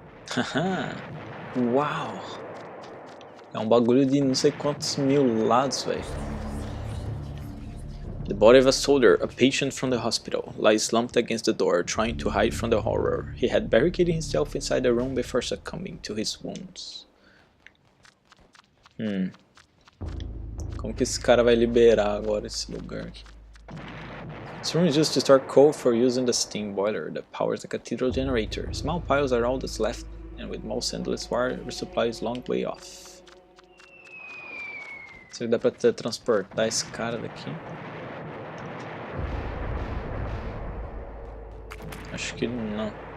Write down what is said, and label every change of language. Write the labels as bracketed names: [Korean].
[Portuguese] Haha. Uau! É um bagulho de não sei quantos mil lados, velho. [English] The body of a soldier, a patient from the hospital, lies slumped against the door, trying to hide from the horror. He had barricaded himself inside the room before succumbing to his wounds. [Portuguese] Como que esse cara vai liberar agora esse lugar aqui? [English] This room is used to store coal for use in the steam boiler that powers the cathedral generator. Small piles are all that's left, and with most endless wire resupply is long way off. [Portuguese] Será que dá pra transportar esse cara daqui? Acho que não.